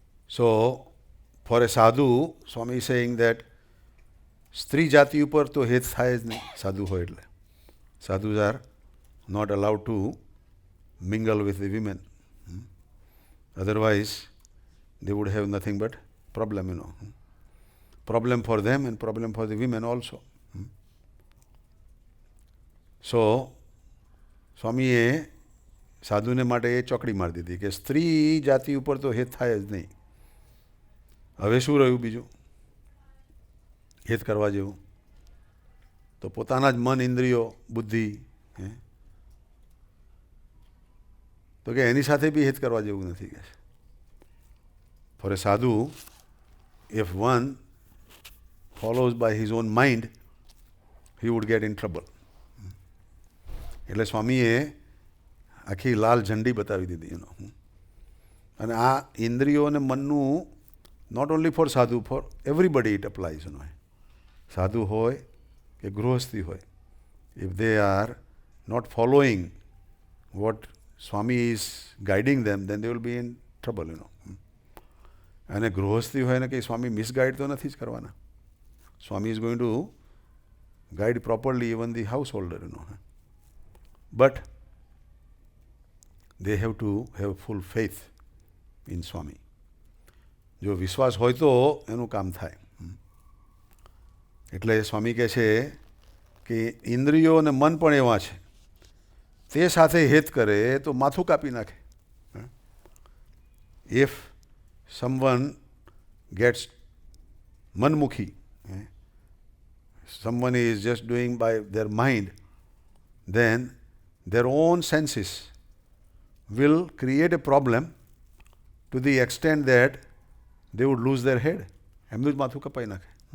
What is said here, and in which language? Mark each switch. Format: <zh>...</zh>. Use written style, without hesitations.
<en>So for a sadhu, Swami is saying that</en> <gu>સ્ત્રી જાતિ ઉપર તો હેત થાય જ નહીં સાધુ હોય એટલે.</gu> <en>Sadhus are not allowed to mingle with the women. Otherwise, they would have nothing but problem, Problem for them and problem for the women also.</en> <gu>So, સ્વામીએ સાધુને માટે એ ચોકડી મારી દીધી કે સ્ત્રી જાતિ ઉપર તો હેત થાય જ નહીં. હવે શું રહ્યું બીજું હેત કરવા જેવું? તો પોતાના જ મન, ઇન્દ્રિયો, બુદ્ધિ, તો કે એની સાથે બી હેત કરવા જેવું નથી કે.</gu> <en>For a sadhu, if one follows by his own mind, he would get in trouble.</en> <gu>એટલે સ્વામીએ આખી લાલ ઝંડી બતાવી દીધી. અને આ ઇન્દ્રિયો અને મનનું</gu> <en>Not only for sadhu, for everybody it applies.</en> <gu>સાધુ હોય કે ગૃહસ્થી હોય,</gu> <en>if they are not following what Swami is guiding them, then they will be in trouble,</en> <gu>અને ગૃહસ્થી હોય ને કે સ્વામી મિસગાઈડ તો નથી જ કરવાના.</gu> <en>Swami is going to guide properly even the householder, but they have to have full faith in Swami.</en> <gu>જો વિશ્વાસ હોય તો એનું કામ થાય. એટલે સ્વામી કહે છે કે ઇન્દ્રિયો અને મન પણ એવા છે, તે સાથે હેત કરે તો માથું કાપી નાખે.</gu> <en>If someone gets manmukhi, someone is just doing by their mind, then their own senses will create a problem to the extent that they would lose their head.</en> <gu>એમનું જ માથું કપાઈ નાખે.</gu>